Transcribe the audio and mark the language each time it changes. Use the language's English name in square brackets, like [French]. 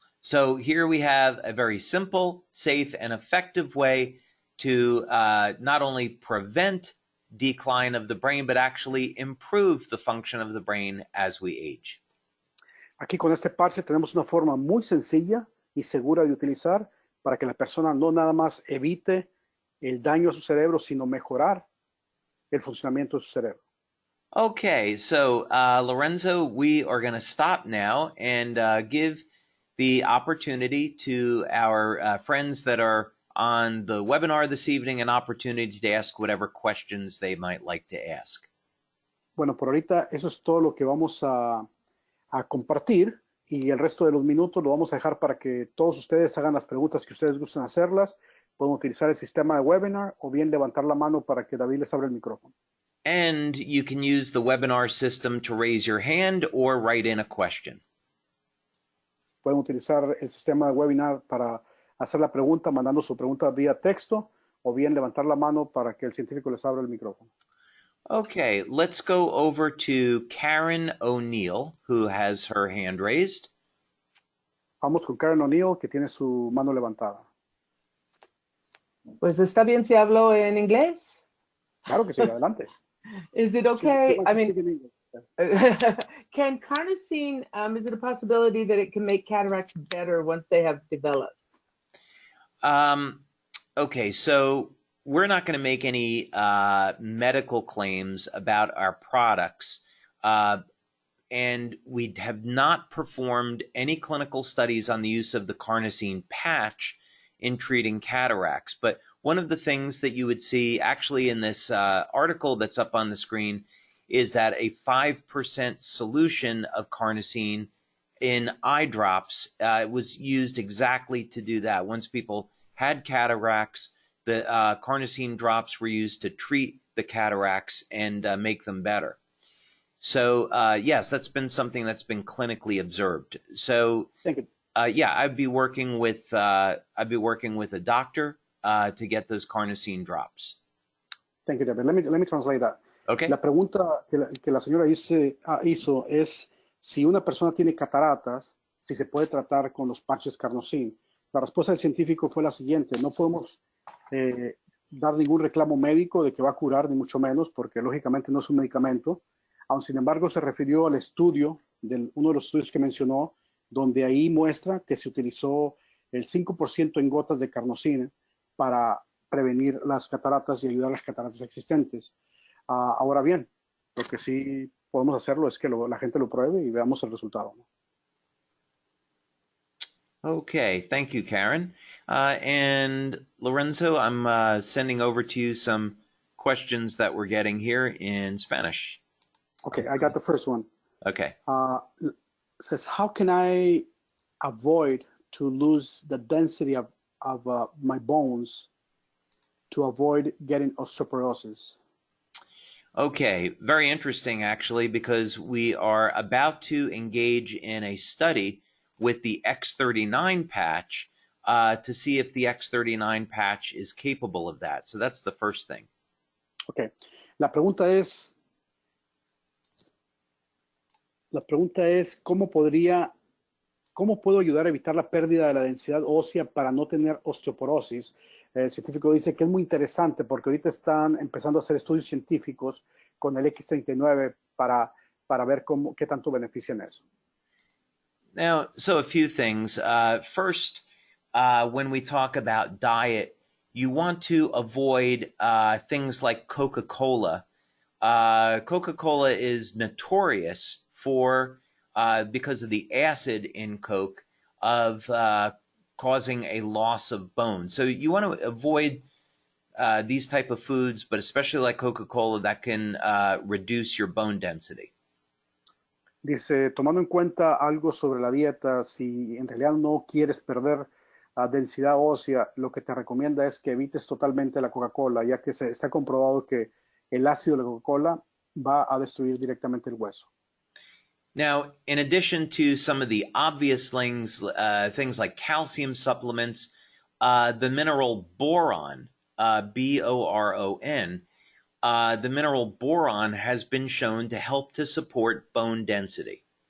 [English] So here we have a very simple, safe, and effective way to not only prevent decline of the brain, but actually improve the function of the brain as we age. [Spanish] Aquí con este parche tenemos una forma muy sencilla y segura de utilizar para que la persona no nada más evite el daño a su cerebro, sino mejorar el funcionamiento de su cerebro. [English] Okay, so Lorenzo, we are going to stop now and give the opportunity to our friends that are on the webinar this evening an opportunity to ask whatever questions they might like to ask. [Spanish] Bueno, por ahorita eso es todo lo que vamos a compartir y el resto de los minutos lo vamos a dejar para que todos ustedes hagan las preguntas que ustedes gusten hacerlas. Pueden utilizar el sistema de webinar o bien levantar la mano para que David les abra el micrófono. [English] And you can use the webinar system to raise your hand or write in a question. [Spanish] Pueden utilizar el sistema de webinar para hacer la pregunta, mandando su pregunta vía texto, o bien levantar la mano para que el científico les abra el micrófono. [English] Okay, let's go over to Karen O'Neill, who has her hand raised. [Spanish] Vamos con Karen O'Neill, que tiene su mano levantada. Pues está bien si hablo en inglés. Claro que sí, adelante. [English] Is it okay? I mean, Speak in English. can carnosine, is it a possibility that it can make cataracts better once they have developed? Okay, so we're not going to make any medical claims about our products, and we have not performed any clinical studies on the use of the carnosine patch in treating cataracts. But one of the things that you would see actually in this article that's up on the screen is that a 5% solution of carnosine in eye drops was used exactly to do that. Once people had cataracts, the carnosine drops were used to treat the cataracts and make them better. So yes, that's been something that's been clinically observed. So Thank you. yeah, I'd be working with a doctor to get those carnosine drops. Thank you, David. Let me translate that. Okay. [Spanish] La pregunta que la señora hizo es si una persona tiene cataratas, si se puede tratar con los parches carnosine. La respuesta del científico fue la siguiente: no podemos dar ningún reclamo médico de que va a curar, ni mucho menos, porque lógicamente no es un medicamento. Aun sin embargo, se refirió al estudio, uno de los estudios que mencionó, donde ahí muestra que se utilizó el 5% en gotas de carnosina para prevenir las cataratas y ayudar a las cataratas existentes. Ahora bien, lo que sí podemos hacerlo es que la gente lo pruebe y veamos el resultado, ¿no? [English] Okay, thank you, Karen. And Lorenzo, I'm sending over to you some questions that we're getting here in Spanish. Okay, I got the first one. Okay. Says, how can I avoid to lose the density of my bones to avoid getting osteoporosis? Okay, very interesting actually, because we are about to engage in a study with the X39 patch to see if the X39 patch is capable of that. So that's the first thing. [Spanish] Okay, la pregunta es ¿cómo puedo ayudar a evitar la pérdida de la densidad ósea para no tener osteoporosis? El científico dice que es muy interesante porque ahorita están empezando a hacer estudios científicos con el X39 para ver qué tanto benefician eso. [English] Now, so a few things. First, when we talk about diet, you want to avoid things like Coca-Cola. Coca-Cola is notorious for, because of the acid in Coke, of causing a loss of bone. So you want to avoid these type of foods, but especially like Coca-Cola, that can reduce your bone density. [Spanish] Dice, tomando en cuenta algo sobre la dieta, si en realidad no quieres perder densidad ósea, lo que te recomienda es que evites totalmente la Coca-Cola, ya que se está comprobado que el ácido de la Coca-Cola va a destruir directamente el hueso. [English] Now, in addition to some of the obvious things like calcium supplements, the mineral boron, B-O-R-O-N, the mineral boron has been shown to help to support bone density.